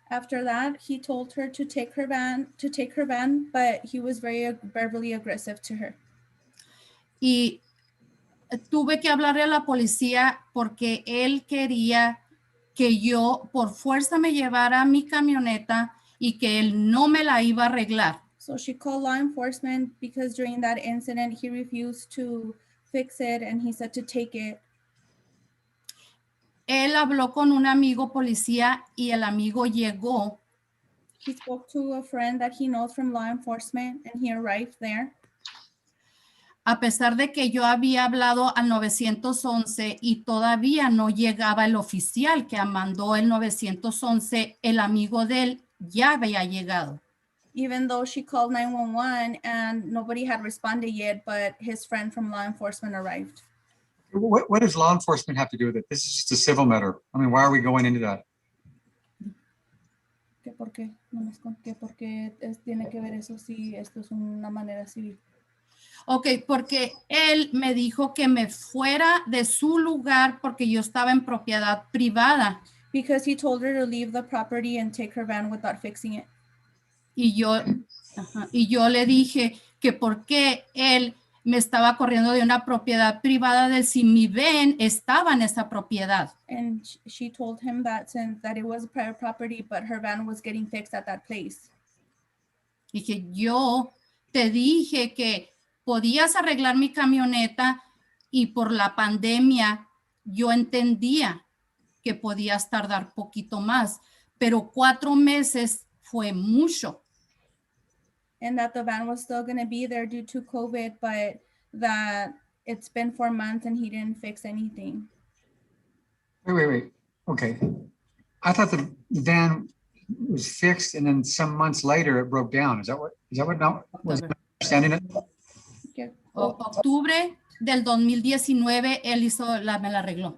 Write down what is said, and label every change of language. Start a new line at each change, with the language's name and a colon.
English: After that, he told her to take her van, but he was very verbally aggressive to her.
Spanish: Y tuve que hablarle a la policía porque él quería que yo por fuerza me llevara mi camioneta y que él no me la iba a arreglar.
English: So she called law enforcement because during that incident, he refused to fix it and he said to take it.
Spanish: Él habló con un amigo policía y el amigo llegó.
English: He spoke to a friend that he knows from law enforcement and he arrived there.
Spanish: A pesar de que yo había hablado al 911 y todavía no llegaba el oficial que mandó el 911, el amigo de él ya había llegado.
English: Even though she called 911 and nobody had responded yet, but his friend from law enforcement arrived. What does law enforcement have to do with it? This is just a civil matter. I mean, why are we going into that?
Spanish: ¿Por qué? ¿Por qué tiene que ver eso si esto es una manera civil? Ok, porque él me dijo que me fuera de su lugar porque yo estaba en propiedad privada.
English: Because he told her to leave the property and take her van without fixing it.
Spanish: Y yo le dije que por qué él me estaba corriendo de una propiedad privada de si mi van estaba en esa propiedad.
English: And she told him that since that it was a private property, but her van was getting fixed at that place.
Spanish: Y que yo te dije que podías arreglar mi camioneta y por la pandemia yo entendía que podías tardar poquito más, pero 4 meses fue mucho.
English: And that the van was still going to be there due to COVID, but that it's been 4 months and he didn't fix anything. Wait. Okay. I thought the van was fixed and then some months later it broke down. Is that what now was I understanding it? Yeah.
Spanish: Octubre del 2019 él me la arregló.